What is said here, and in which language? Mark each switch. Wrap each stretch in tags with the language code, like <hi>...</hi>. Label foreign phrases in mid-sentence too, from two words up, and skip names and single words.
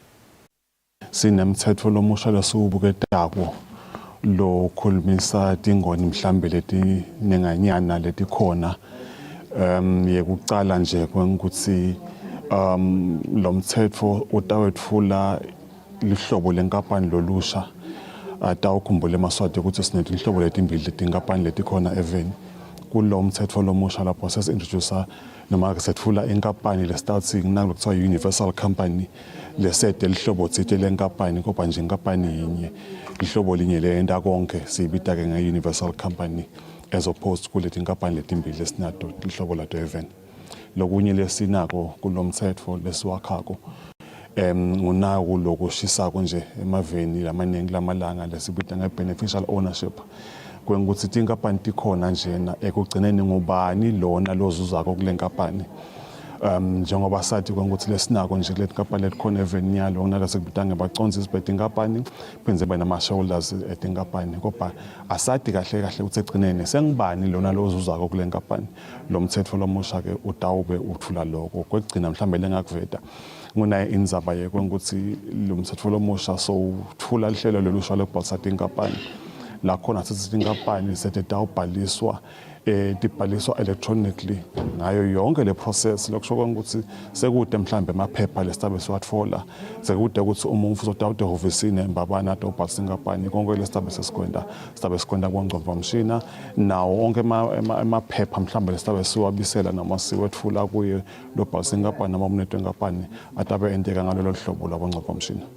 <ss>Sinemthetho lomusha lesiwubuketako lo khulumisa tingoni mhlambe letinenganyana letikhona yekucala nje kwengukuthi lo mthetho utawetfula lihlobo lenkampani lolusha atawukhumbule emaswati ukuthi sinetinhlobo letimbili letinkampani letikhona even kulo mthetho lomusha lapho sesintroduce noma setfula inkampani lesitawuthi kunalo kuthiwa</ss> <en>universal company</en> <ss>lesede lihlobo tsite lenkampani kodwa nje inkampani yinye ihlobo linye leyenda konke siyibita ke nge-</ss> <en>universal company as opposed to</en> <ss>kuleti inkampani letimbili lesinato lihlobo lato even lokunye lesinako kulomthetho lesiwakhako unako lokushisako nje emaveni lamaningi lamalanga lesibita nge-</ss> <en>beneficial ownership</en> <ss>kwengukuthi tinkampani tikhona njena ekugcineni ngubani lona lozuzako kule nkampani njengoba sathi kwengukuthi lesinako nje kule nkampani letikhona even nyalo nalasekubita ngebaconsi sibete inkampani phenze banama shareholders etinkampani kodwa asadi kahle kahle ukuthi egcineni sengibani lona lozuzako kule nkampani lo mthetho lomusha ke utawube uthula lokho kwegcina mhlambe lengakuveta ngunaye indzaba yekwengukuthi lo mthetho lomusha so uthula lihlelo lolusha lokubhalisa tinkampani la khona sithi inkampani setawubhaliswa tibhaliswa electronically ngayo yonke le process lokusho ukuthi sekude mhlambe amaphepha lesitabe siwatfola sekude ukuthi umuntu uzotawude ehofisini embabana atobhalisa inkampani konke lesitabe sikwenda kwangcovamshina nawo onke amaphepha mhlambe lesitabe siwabisela noma siwetfula kuye lobhalisa inkampani noma umnetho inkampani atabe enteka ngalelo hlobo lwangcovamshina.</ss>